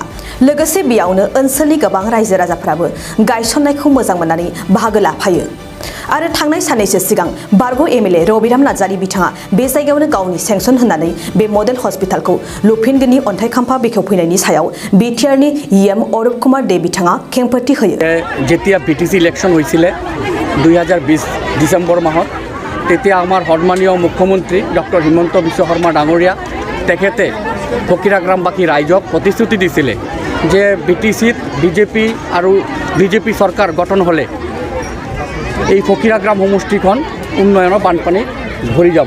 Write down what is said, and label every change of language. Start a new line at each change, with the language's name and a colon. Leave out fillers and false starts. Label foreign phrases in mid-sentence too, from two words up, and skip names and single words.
Bodo: लोगोसे बेयावनो ओनसोलनि गोबां रायजो राजाफोराबो गायसननायखौ मोजां मोननानै बाहागो लाफायो। आरो थांनाय साननैसो सिगां बारग' एमएलए रबिराम नार्जारि बिथाङा बे जायगायावनो गावनि सेंसन होनानै बे मडेल हस्पिटालखौ लुफिनगोननि अन्थाइ खाम्फा बेखेवफैनायनि सायाव बिटिआरनि इएम अरुप कुमार दे बिथाङा खेंफोरथि होयो।
Assamese: যেতিয়া বিটিসি ইলেকশন হয়েছিল 2020 ডিসেম্বৰ মাহত তেতিয়া আমাৰ সন্মানীয় মুখ্যমন্ত্ৰী ডক্টৰ হিমন্ত বিশ্ব শৰ্মা ডাঙৰীয়া তেখেতে ফকিৰাগ্ৰামবাসী ৰাইজক প্ৰতিশ্ৰুতি দিছিলে যে বিটিসিত বিজেপি আৰু বিজেপি চৰকাৰ গঠন হ'লে এই ফকিৰাগ্ৰাম সমষ্টিখন উন্নয়নৰ বানপানীত ভৰি যাব।